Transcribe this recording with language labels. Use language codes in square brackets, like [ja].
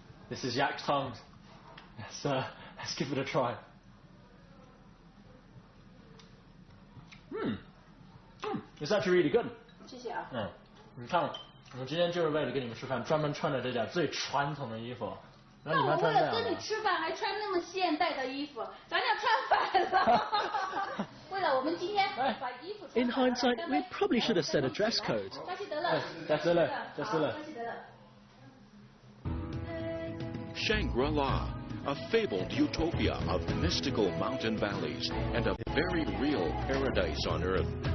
[en] This is yak's tongue. Let's give it a try. It's actually really good. [zh] 谢谢啊。你看，我今天就是为了跟你们吃饭，专门穿了这件最传统的衣服。那我为了跟你吃饭，还穿那么现代的衣服，咱俩穿反了。为了我们今天把衣服。 [en] In hindsight, we probably should have set a dress code. [zh] 扎西德勒。扎西德勒。 [en] Shangri La, a fabled utopia of mystical mountain valleys and a very real paradise on earth.